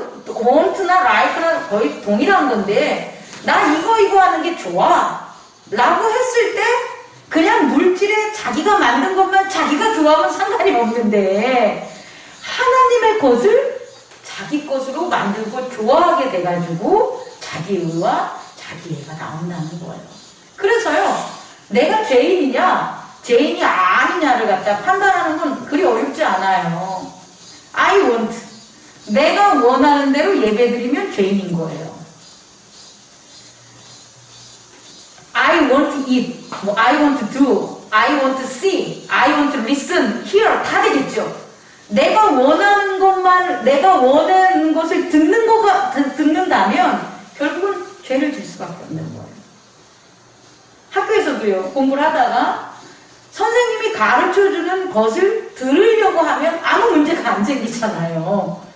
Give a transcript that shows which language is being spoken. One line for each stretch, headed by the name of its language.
Korean: want나 like나 거의 동일한 건데 나 이거 하는 게 좋아 라고 했을 때 그냥 물질에 자기가 만든 것만 자기가 좋아하면 상관이 없는데 하나님의 것을 자기 것으로 만들고 좋아하게 돼가지고 자기 의와 자기 애가 나온다는 거예요. 그래서요, 내가 죄인이냐 죄인이 아니냐를 갖다 판단하는 건 그리 어렵지 않아요.
English: I want.
Korean: 내가 원하는 대로 예배드리면 죄인인 거예요.
English: I want to eat, I want to do, I want to see, I want to listen, hear
Korean: 다 되겠죠. 내가 원하는 것만, 내가 원하는 것을 듣는다면 결국은 죄를 질 수밖에 없는 거예요. 학교에서도요, 공부를 하다가 선생님이 가르쳐주는 것을 들으려고 하면 아무 문제가 안 생기잖아요.